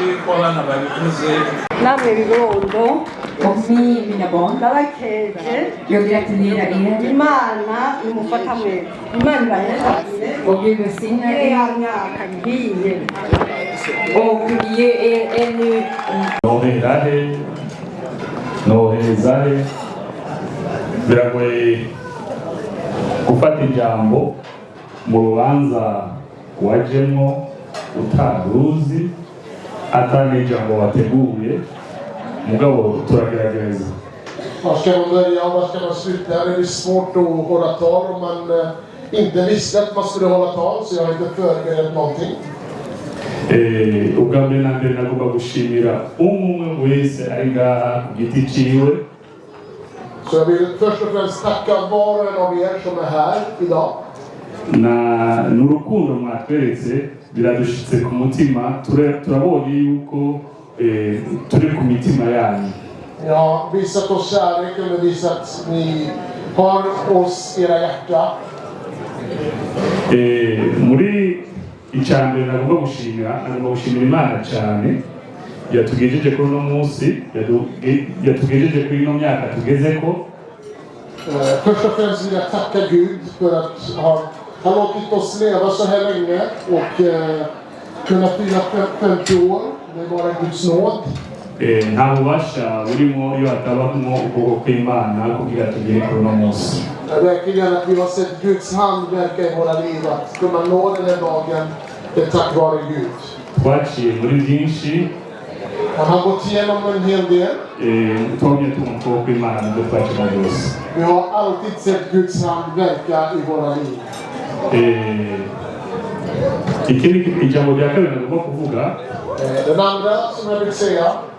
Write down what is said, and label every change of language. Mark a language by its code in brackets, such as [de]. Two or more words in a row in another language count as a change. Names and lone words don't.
[sv] Och mina barn. Jag gratulerar er. Och Gud välsignar er. Och ge er ännu. [rn] noherezahe biragoye gufata ijambo mu rubanza wajemo utaruzi atari ijambo wateguye mugabo turagerageza. [sv] Var ska man börja och var ska man sluta? Det är svårt att hålla tal om man inte visste att man skulle hålla tal, så jag har inte förberett någonting. [rn] Ubwa mbere na mbere nagomba gushimira umwe wese ari ngaha ku giti ciwe. [sv] Så jag vill först och främst tacka var och en av er som är här idag. [rn] N'urukundo mwatweretse biradushitse ku mutima, turabonye yuko turi ku mitima yanyu. [sv] Jag har visat oss kärleken och visat att ni har oss i era hjärta. [rn] Muri icambere nagomba gushimira Imana cyane yatugejeje kuri uno munsi, yatugejeje kuri ino myaka tugezeko. [sv] Först och främst vill jag tacka Gud för att han låtit oss leva så här länge och kunna fira 50 år. Det är bara Guds nåd. [rn] Nta bubasha burimo iyo hatabamo ukuboko kw'Imana kugira tugere kuri uno munsi. [sv] Verkligen att vi har sett Guds hand verka i våra liv, att kunna nå den här dagen, det är tack vare Gud. [rn] Twaciye muri byinshi. [sv] Han har gått igenom en hel del. Vi har alltid sett Guds hand verka i våra liv. Den andra som jag vill säga.